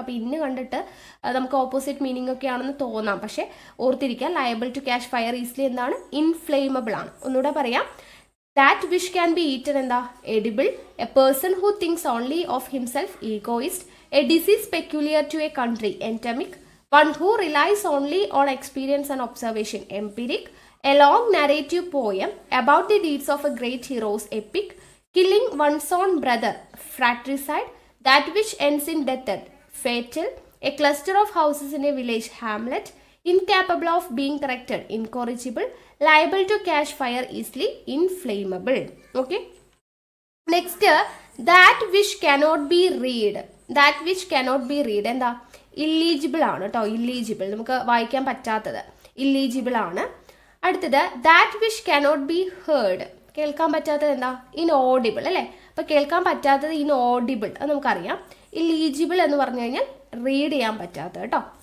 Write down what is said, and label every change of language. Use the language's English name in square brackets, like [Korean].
[Malayalam] അപ്പോൾ ഇന്ന് കണ്ടിട്ട് നമുക്ക് ഓപ്പോസിറ്റ് മീനിങ് ഒക്കെ ആണെന്ന് തോന്നാം, പക്ഷേ ഓർത്തിരിക്കുക, [English] liable to catch fire easily [Malayalam] എന്താണ്, ഇൻഫ്ലെയിമബിൾ ആണ്. ഒന്നുകൂടെ പറയാം, [English] that which can be eaten [Malayalam] എന്താ, [English] Edible. A person who thinks only of himself, egoist. A disease peculiar to a country, endemic. One who relies only on experience and observation, empiric. A long narrative poem about the deeds of a great hero's epic. Killing one's own brother, fratricide. That which ends in death, fatal. A cluster of houses in a village, hamlet. Incapable of being corrected, incorrigible. Liable to catch fire easily, inflammable. Okay. Next, that which cannot be read. That which cannot be read [Malayalam] എന്താ, ഇല്ലീജിബിൾ ആണ് കേട്ടോ, ഇല്ലീജിബിൾ, നമുക്ക് വായിക്കാൻ പറ്റാത്തത്, ഇല്ലീജിബിൾ ആണ്. അടുത്തത് [English] that which cannot be heard, [Malayalam] കേൾക്കാൻ പറ്റാത്തത് എന്താ, ഇൻഓഡിബിൾ അല്ലേ. അപ്പോൾ കേൾക്കാൻ പറ്റാത്തത് ഇൻഓഡിബിൾ, അത് നമുക്കറിയാം. ഇല്ലീജിബിൾ എന്ന് പറഞ്ഞു കഴിഞ്ഞാൽ റീഡ് ചെയ്യാൻ പറ്റാത്തത് കേട്ടോ.